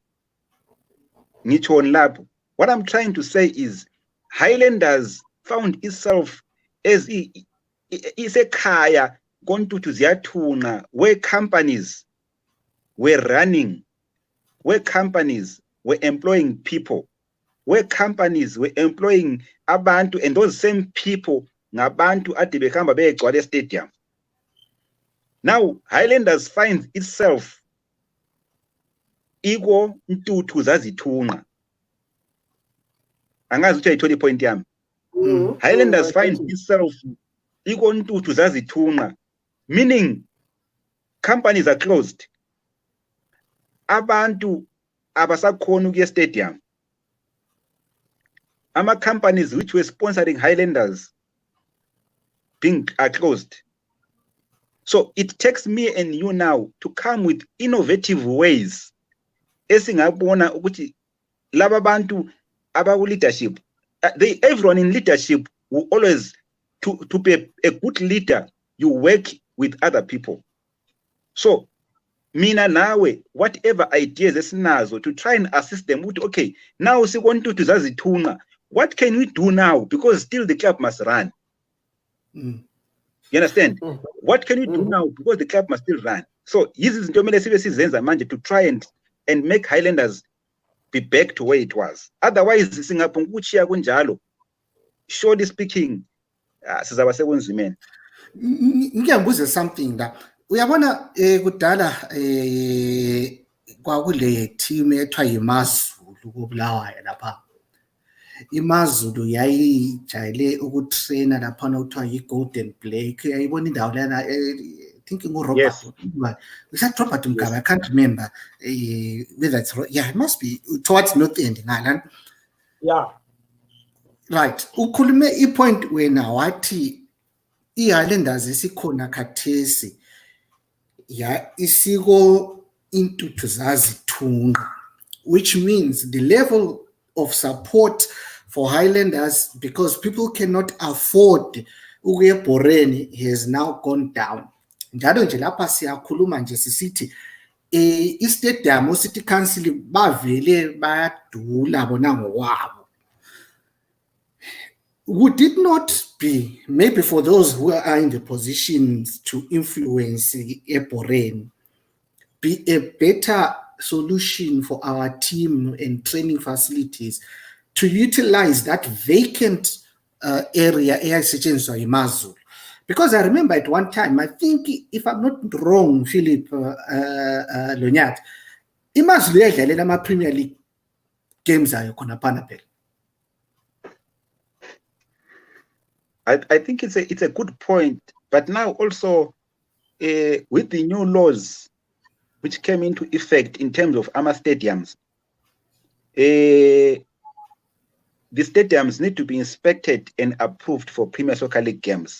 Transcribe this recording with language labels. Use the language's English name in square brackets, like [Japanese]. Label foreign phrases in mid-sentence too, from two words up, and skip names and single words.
[North Ndebele] Ngitsho lapho. [English] What I'm trying to say is Highlanders found itself as [North Ndebele] isekhaya Gontutu Ziyathunga, [English] where companies were running, where companies were employing people, where companies were employing abantu, and those same people [North Ndebele] ngabantu ade behamba begcwala [English] stadium. Now Highlanders finds itself [North Ndebele] iko Ntuthu Zazithunga. Angazi ukuthi ayitholi point yami. [English] Highlanders finds itself [North Ndebele] iko Ntuthu Zazithunga, [English] meaning companies are closed. [North Ndebele] Abantu abasakhona ukuya stadium. [English] Companies which were sponsoring Highlanders are closed. So it takes me and you now to come with innovative ways. [North Ndebele] Esingabona ukuthi laba bantu abaku [English] leadership, everyone in leadership will always to be a good leader, you work with other people. [North Ndebele] So mina nawe, [English] whatever ideas esinazo to try and assist them with, okay, now [North Ndebele] Ntuthu Zazithunga, [English] what can we do now? Because still the club must run. You understand? What can we do now? Because the club must still run. So this is to try and make Highlanders be back to where it was. Otherwise, [North Ndebele] singapunguchia kunjalo. [English] Surely speaking, [North Ndebele] sizabasebenzi. Ngiyambuza [English] something that [North Ndebele] uyabona kudala kwakule team ethiwa yiMazulu koBulawayo lapha. IMazulu yayijayele ukutraina lapha okuthiwa yiGolden Blake. Yayibona indawo lana thinking uRobert. [English] Yes. Was that Robert Mugabe? I can't remember whether it's it must be towards North End Ngala. Yeah. [North Ndebele] Right. Ukhulume ipoint wena wathi iHighlanders isikhona khathesi ya isiko Intuthu Zazithunga, [English] which means the level of support for Highlanders, because people cannot afford [North Ndebele] ukuya eBoreni, [English] has now gone down. [North Ndebele] Njalo nje lapha siyakhuluma nje sisithi istadium city council bavele bayadula bona ngowabo. [English] Would it not be, maybe for those who are in the positions to influence eBoreni, be a better solution for our team and training facilities to utilize that vacant area [North Ndebele] eyayisetshenziswa yiMazulu? [English] Because I remember at one time, I think, if I'm not wrong, Philip Lonyat, [North Ndebele] iMazulu yadlalela ama-Premier League games ayo khona phana phela. [English] I think it's a good point, but now also with the new laws which came into effect in terms of AMA stadiums, the stadiums need to be inspected and approved for Premier Soccer League games.